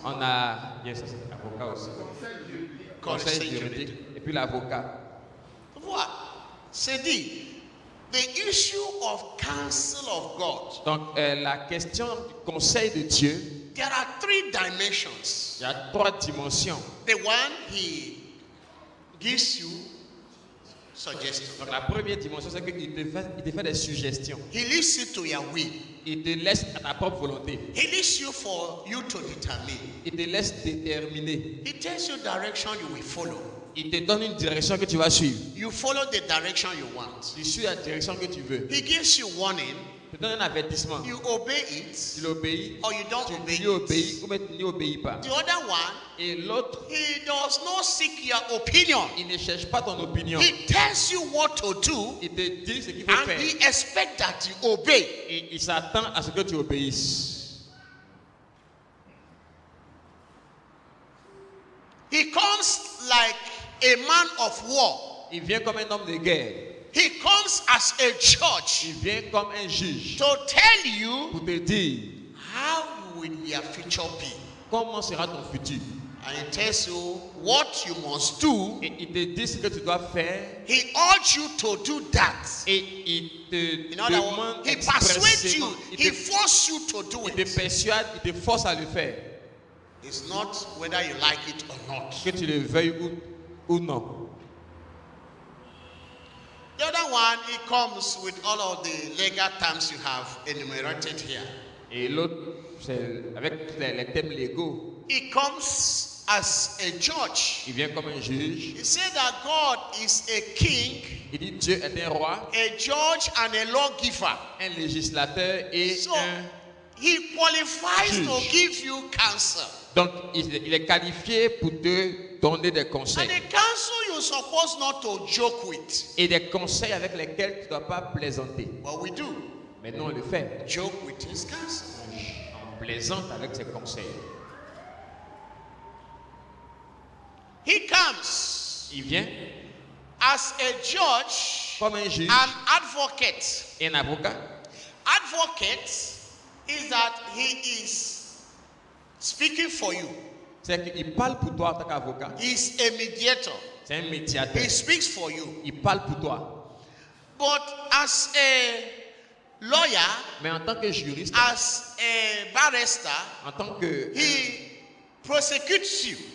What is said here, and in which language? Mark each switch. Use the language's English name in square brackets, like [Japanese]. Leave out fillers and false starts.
[French] on a yes, ça, c'est l'avocat aussi. Conseil juridique et puis l'avocat. Voilà. C'est dit, [English] the issue of counsel of God. [French] Donc la question du conseil de Dieu, [English] There are three dimensions. [French] il y a trois dimensions. [English] The one he gives you suggestions. [French] Donc la première dimension, c'est qu'il te fait des suggestions. [English] He leaves you to your will. [French] Il te laisse à ta propre volonté. [English] He leaves you for you to determine. [French] Il te laisse déterminer. [English] He tells you direction you will follow. [French] Il te donne une direction que tu vas suivre. [English] You follow the direction you want. [French] Tu suis la direction que tu veux. [English] He gives you warning. [French] Il te donne un avertissement. [English] You obey it [French] Tu l'obéis, [English] or you don't obey [French] tu [English] it. [French] obéis ou bien tu n'y obéis pas. [English] The other one, [French] Et l'autre, [English] he does not seek your opinion. [French] il ne cherche pas ton opinion. [English] He tells you what to do [French] Il te dit ce qu'il faut [English] and [French] faire. [English] he expects that you obey. [French] Et il s'attend à ce que tu obéisses. [English] He comes like a man of war. [French] Il vient comme un homme de guerre. [English] He comes as a judge [French] Il vient comme un juge [English] to tell you [French] pour te dire [English] how will your future be. [French] comment sera ton futur. [English] And he tells you what you must do. [French] Et il te dit ce que tu dois faire. [English] He urges you to do that. [French] Et il te [English] In other words, [French] demande [English] he persuades you. [French] expressément. [English] He forces you to do [French] Il te [English] it. [French] persuade, il te force à le faire. [English] It's not whether you like it or not. [French] Que tu le veuilles ou non. [English] The other one, he comes with all of the legal terms you have enumerated here. [French] Et l'autre, c'est avec les thèmes légaux. [English] He comes as a judge. [French] Il vient comme un juge. [English] He said that God is a king, [French] Il dit Dieu est un roi, [English] a judge, and a lawgiver. [French] un législateur et [English] So [French] un... [English] he qualifies [French] Juge. [English] to give you counsel. [French] Donc, il est qualifié pour te donner des [English] And [French] conseils. [English] the counsel you're supposed not to joke with. [French] Et des conseils avec lesquels tu ne dois pas plaisanter. [English] But we do. [French] Mais non, on le fait. [English] Joke with his counsel. [French] On plaisante avec ses conseils. [English] He comes [French] Il vient [English] as a judge, [French] comme un juge [English] an advocate. [French] et un avocat. [English] Advocate is that he is speaking for you. [French] C'est qu'il parle pour toi en tant qu'avocat. [English] He's a mediator. [French] C'est un [English] He [French] médiateur. [English] speaks for you. [French] Il parle pour toi. [English] But as a lawyer, [French] Mais en tant que juriste, [English] as a barrister, [French] en tant que [English] he prosecutes you.